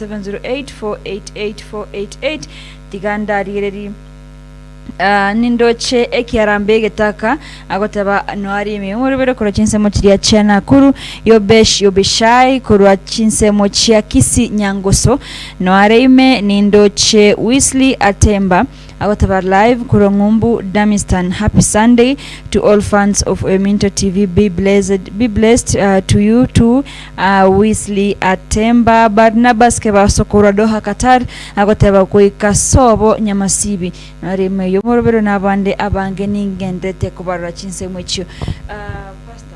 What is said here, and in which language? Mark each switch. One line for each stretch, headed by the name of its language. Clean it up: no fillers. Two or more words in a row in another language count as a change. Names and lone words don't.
Gusii: 0708488488 tiganda rireri nindoche ekiarambe getaka agotaba noari miumurubero koro chinsemo chiria chana kuru yobeshai koro chinsemo chia kisi nyangoso noareime nindoche Wesley Atemba agotaba live kuro ngumbu Damistan.
English: Happy Sunday to all fans of Oyaminto TV. Be blessed to you too, Wesley Atemba.
Gusii: Barnabas keba sokora Doha Qatar agotaba kuika sobo nyamasibi noareime yomorobero nabande abange ningendete kubarra chinsemo echo. Pastor